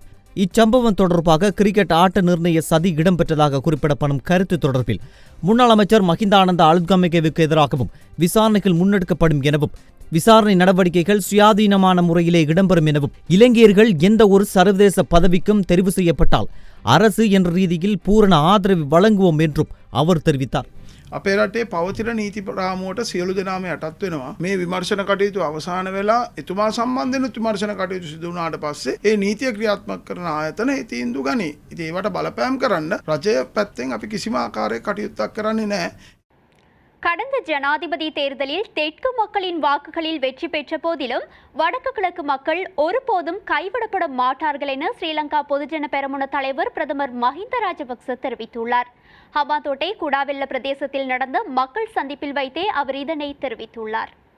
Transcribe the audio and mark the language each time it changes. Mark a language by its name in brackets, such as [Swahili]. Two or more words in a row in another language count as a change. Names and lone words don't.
[Tamil] இச்சம்பவம் தொடர்பாக கிரிக்கெட் ஆட்ட நிர்ணய சதி இடம்பெற்றதாக குறிப்பிடப்படும் கருத்து தொடர்பில் முன்னாள் அமைச்சர் மஹிந்தானந்த அலுத்கமகேவுக்கு எதிராகவும் விசாரணைகள் முன்னெடுக்கப்படும் எனவும் விசாரணை நடவடிக்கைகள் சுயாதீனமான முறையிலே இடம்பெறும் எனவும் இலங்கையர்கள் எந்த ஒரு சர்வதேச பதவிக்கும் தெரிவு செய்யப்பட்டால் அரசு என்ற ரீதியில் பூரண ஆதரவு வழங்குவோம் என்றும் அவர் தெரிவித்தார். [Sinhala] අපේ රටේ පවතින නීති රාමුවට සියලු දෙනාම යටත් වෙනවා. මේ විමර්ශන කටයුතු අවසාන වෙලා එතුමා සම්බන්ධයෙන් විමර්ශන කටයුතු සිදු වුණාට පස්සේ ඒ නීතිය ක්‍රියාත්මක කරන ආයතන ඒ තීන්දුව ගනී. ඉතින් ඒවට බලපෑම් කරන්න රජය පැත්තෙන් අපි කිසිම ආකාරයක කටයුත්තක් කරන්නේ නැහැ. [Tamil] கடந்த ஜனாதிபதி தேர்தலில் தெற்கு மக்களின் வாக்குகளில் வெற்றி பெற்ற போதிலும் வடக்கு கிழக்கு மக்கள் ஒருபோதும் கைவிடப்பட மாட்டார்கள் என ஸ்ரீலங்கா பொதுஜன பெரமுன தலைவர் பிரதமர் மஹிந்த ராஜபக்ச தெரிவித்துள்ளார். ஹமாதோட்டை குடாவெல்ல பிரதேசத்தில் நடந்த மக்கள் சந்திப்பில் வைத்தே அவர் இதனை தெரிவித்துள்ளார்.